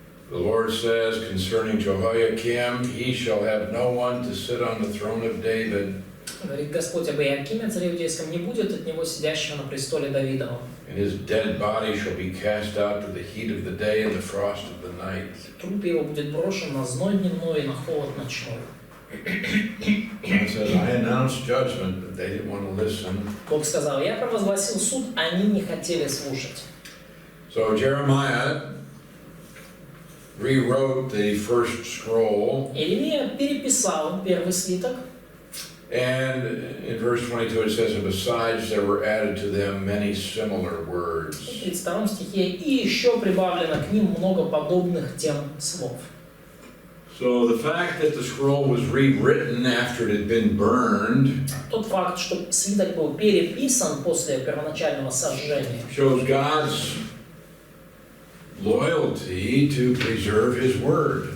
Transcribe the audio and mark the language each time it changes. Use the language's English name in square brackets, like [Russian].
[English] the Lord says concerning Jehoiakim, he shall have no one to sit on the throne of David, [Russian] Говорит Господь об Иакиме, царе иудейском, не будет от него сидящего на престоле Давидова. [English] and his dead body shall be cast out to the heat of the day and the frost of the night. [Russian] Труп его будет брошен на зной дневной и на холод ночной. [English] God says, I announced judgment, but they didn't want to listen. [Russian] Бог сказал: я провозгласил суд, они не хотели слушать. [English] So Jeremiah rewrote the first scroll, [Russian] Иеремия переписал первый свиток, [English] and in verse 22 it says, and besides there were added to them many similar words. [Russian] в 32 стихе, и еще прибавлено к ним много подобных тем слов. [English] So the fact that the scroll was rewritten after it had been burned [Russian] Тот факт, что свиток был переписан после первоначального сожжения, [English] shows God's loyalty to preserve His Word.